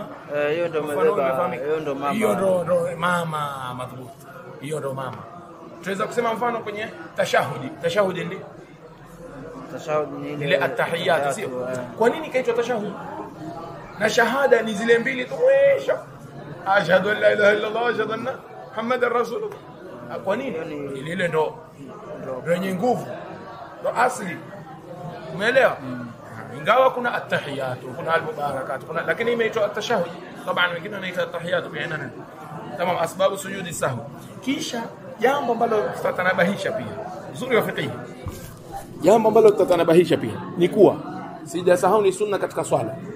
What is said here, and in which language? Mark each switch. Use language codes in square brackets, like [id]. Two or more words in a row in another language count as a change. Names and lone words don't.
[sw] hiyo ndio mama madhubuti, hiyo ndio mama. Tunaweza kusema mfano kwenye tashahudi ndio ile atahiyat, sio? Kwa nini kaitwa tashahud? Na shahada ni zile mbili tu, [ar] أشهد أن لا إله إلا الله، أشهد أن محمدا رسول الله. [sw] Kwa nini? Ile ndo yenye nguvu, ndo asli. Umeelewa? Ingawa kuna atahiyat, kuna al-mubarakat, lakini imeitwa at-tashahhud. Taban wengine wanaita atahiyat pia nani. Tamam, [ar] أسباب سجود السهو. [sw] Kisha jambo ambalo tutanabahisha pia, uzuri wa fiqh, jambo ambalo tutanabahisha pia ni kuwa sijda sahau ni sunna katika swala.